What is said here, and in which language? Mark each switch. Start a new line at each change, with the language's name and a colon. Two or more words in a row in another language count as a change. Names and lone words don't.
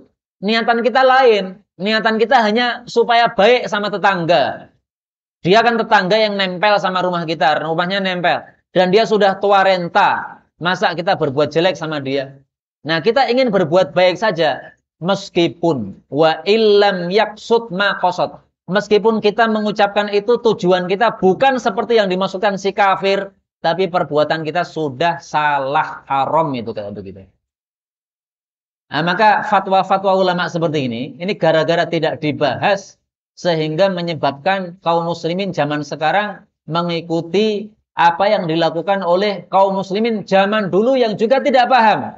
Indonesian: Niatan kita lain. Niatan kita hanya supaya baik sama tetangga. Dia kan tetangga yang nempel sama rumah kita, rumahnya nempel. Dan dia sudah tua renta. Masa kita berbuat jelek sama dia? Nah, kita ingin berbuat baik saja. Meskipun
Arabic: وإلم يقصد ما قصد.
Indonesian: Meskipun kita mengucapkan itu tujuan kita bukan seperti yang dimaksudkan si kafir, tapi perbuatan kita sudah salah, haram itu kayak begitu. Nah, maka fatwa-fatwa ulama seperti ini gara-gara tidak dibahas sehingga menyebabkan kaum muslimin zaman sekarang mengikuti apa yang dilakukan oleh kaum muslimin zaman dulu yang juga tidak paham.